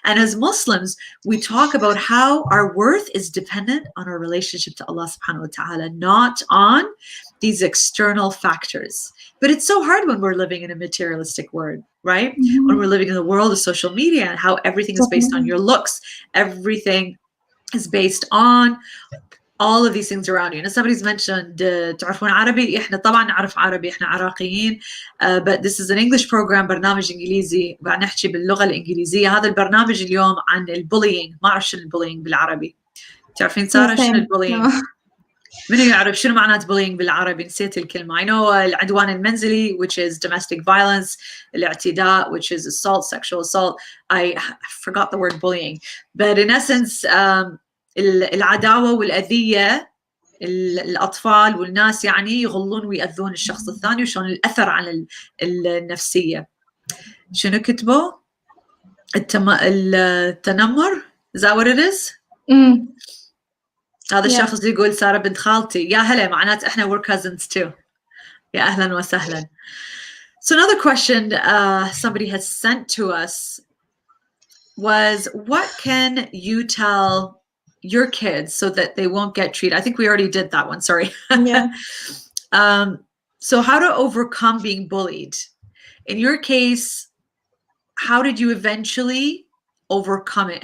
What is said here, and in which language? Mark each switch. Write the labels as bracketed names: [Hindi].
[English] And as Muslims, we talk about how our worth is dependent on our relationship to Allah subhanahu wa ta'ala, not on these external factors. But it's so hard when we're living in a materialistic world, right? When we're living in the world of social media and how everything is based on your looks. Everything is based on all of these things around you. And somebody's mentioned [Arabic] تعرفون عربي. إحنا طبعا نعرف عربي، إحنا عراقيين. [English] But this is an English program، [Arabic] برنامج إنجليزي، قاعد نحكي باللغة الإنجليزية. هذا البرنامج اليوم عن البولينج. ما أعرف شنو البولينج بالعربي. تعرفين سارة شنو البولينج؟ منو يعرف شنو معنات bullying بالعربي؟ نسيت الكلمة. [English] I know [Arabic] العدوان المنزلي, [English] which is domestic violence. الاعتداء, which is assault, sexual assault. I forgot the word bullying. But in essence, [Arabic] العداوة والأذية الأطفال والناس يعني يغلون ويأذون الشخص الثاني، وشون الأثر على النفسية. شنو كتبوا؟ التنمر. [English] Is that what it is? [Arabic] هذا الشخص يقول سارة بنت خالتي. يا هلا، معنات احنا [English] we're cousins too. [Arabic] يا أهلا وسهلا. [English] So another question somebody has sent to us was, what can you tell your kids so that they won't get treated? I think we already did that one, sorry. Yeah. So how to overcome being bullied. In your case, how did you eventually overcome it?